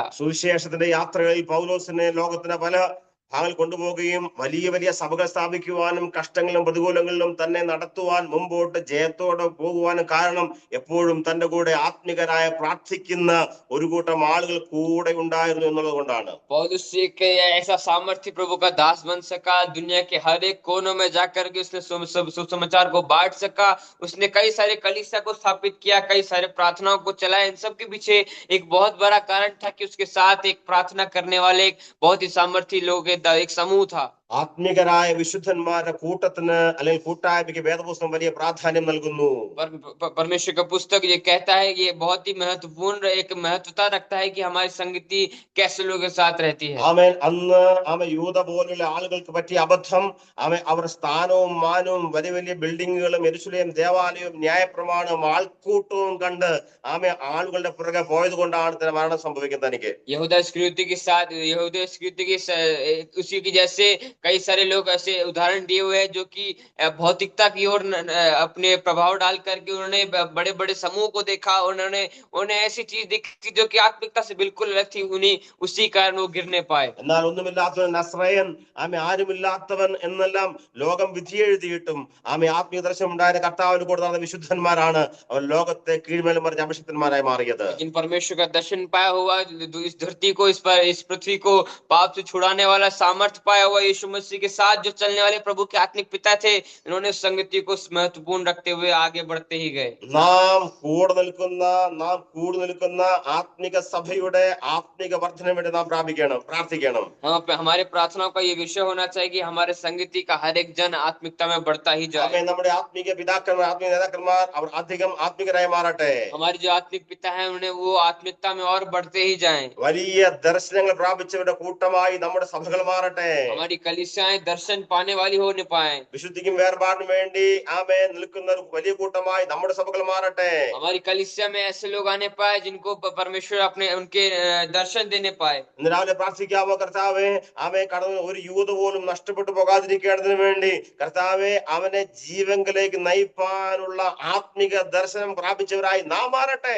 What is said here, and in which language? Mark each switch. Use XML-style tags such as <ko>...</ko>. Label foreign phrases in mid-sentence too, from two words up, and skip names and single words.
<ml>സുവിശേഷത്തിന്റെ യാത്രകളിൽ പൗലോസിനെ ലോകത്തിന്റെ പല ഭാഗങ്ങൾ കൊണ്ടുപോവുകയും വലിയ സഭകൾ സ്ഥാപിക്കുവാനും കഷ്ടങ്ങളിലും പ്രതികൂലങ്ങളിലും തന്നെ നടത്തുവാൻ മുമ്പോട്ട് ജയത്തോടെ പോകുവാനും കാരണം എപ്പോഴും തന്റെ കൂടെ ആത്മികരായ പ്രാർത്ഥിക്കുന്ന ഒരു കൂട്ടം ആളുകൾ കൂടെ ഉണ്ടായിരുന്നു എന്നുള്ളത് കൊണ്ടാണ്.</ml> <hi>पौलुस के ऐसा सामर्थ्य प्रभु का दास बन सका, दुनिया के हर एक कोनों में जाकर के उसने सुसमाचार को बांट सका, उसने कई सारे कलीसिया को स्थापित किया, कई सारे प्रार्थनाओं को चलाया। इन सब के पीछे एक बहुत बड़ा कारण था कि उसके साथ एक प्रार्थना करने वाले एक बहुत ही सामर्थ्य लोग एक समूह था।</hi> <ml>ആത്മികരായ വിശുദ്ധന്മാരുടെ കൂട്ടത്തിന് അല്ലെങ്കിൽ കൂട്ടായ്മയ്ക്ക് വേദപുസ്തകം വലിയ പ്രാധാന്യം നൽകുന്നു.</ml> <hi>परमेश्वर का पुस्तक ये कहता है, ये बहुत ही महत्वपूर्ण एक महत्वता रखता है कि हमारी संगति कैसे लोगों के साथ रहती है।</hi> <ml>അന്ന് യൂദ പോലുള്ള ആളുകൾക്ക് പറ്റിയ അബദ്ധം അവർ സ്ഥാനവും മാനവും വലിയ ബിൽഡിങ്ങുകളും യെരൂശലേം ദേവാലയവും ന്യായപ്രമാണവും ആൾക്കൂട്ടവും കണ്ട് ആളുകളുടെ പുറകെ പോയത് കൊണ്ടാണ് മരണം സംഭവിക്കുന്നത്. തനിക്ക്</ml> <hi>यहूदा इस्करियोती के उसी की जैसे कई सारे लोग ऐसे उदाहरण दिए हुए हैं जो कि भौतिकता की ओर अपने प्रभाव डाल करके उन्होंने बड़े बड़े समूह को देखा, उन्हें ऐसी चीज देखी जो कि आत्मिकता से बिल्कुल अलग थी, उन्हीं उसी कारण वो गिरने पाए।</hi> <ml>എന്നാൽ ഒന്നുമില്ലാത്തവൻ നസ്രയൻ ആരുമില്ലാത്തവൻ എന്നെല്ലാം ലോകം വിധിയെഴുതിയിട്ടും ആത്മീയ ദർശനം ഉണ്ടായ കർത്താവിന് കൂടെ നടന്ന വിശുദ്ധന്മാരാണ് അവർ ലോകത്തെ കീഴ്മേലും മറിഞ്ഞ അഭിഷിക്തന്മാരായി മാറിയത്.</ml> <hi>लेकिन परमेश्वर का दर्शन पाया हुआ, इस धरती को, इस पृथ्वी को पाप से छुड़ाने वाला सामर्थ्य पाया हुआ यीशु यीशु मसीह के साथ जो चलने वाले प्रभु के आत्मिक पिता थे, इन्होंने उस संगति को महत्वपूर्ण रखते हुए आगे बढ़ते ही गए।</hi> <ml>നാം കൂടെ നിൽക്കുന്ന ആത്മിക സഭയുടെ ആത്മിക വർധന വേണ്ടി നാം പ്രാർത്ഥിക്കണം.</ml> <hi>हमारे प्रार्थनाओं का ये विषय होना चाहिए कि हमारे संगति का हर एक जन आत्मिकता में बढ़ता ही जाए।</hi> <ml>ആമേൻ. നമ്മുടെ ആത്മിക പിതാക്കന്മാർ, ആത്മിക നേതാക്കന്മാർ അവർ അധികം ആത്മികരായി മാറട്ടെ.</ml> <hi>हमारे जो आत्मिक पिता है उन्हें वो आत्मिकता में और बढ़ते ही जाएं।</hi> <ml>വലിയ ദർശനങ്ങൾ പ്രാപിച്ചവരുടെ കൂട്ടമായി നമ്മുടെ സഭകൾ മാറട്ടെ.</ml> <hi>हमारी कलीसियाएं दर्शन पाने वाली होने पाए।</hi> <ml>വിശുദ്ധിക്കും വേർപാടിനും വേണ്ടി ആമേൻ നിൽക്കുന്ന ഒരു വലിയ കൂട്ടമായി നമ്മുടെ സഭകൾ മാറട്ടെ.</ml> <hi>हमारी कलीसिया में ऐसे लोग आने पाए जिनको परमेश्वर अपने उनके दर्शन देने पाए।</hi> <ml>ഇന്ന് രാവിലെ പ്രാർത്ഥിക്കാമോ? കർത്താവേ, ആമേ കടന്നു ഒരു യൂത പോലും നഷ്ടപ്പെട്ടു പോകാതിരിക്കേണ്ടതിന് വേണ്ടി കർത്താവെ അവനെ ജീവങ്കിലേക്ക് നയിപ്പാനുള്ള ആത്മിക ദർശനം പ്രാപിച്ചവരായി നാം മാറട്ടെ.</ml>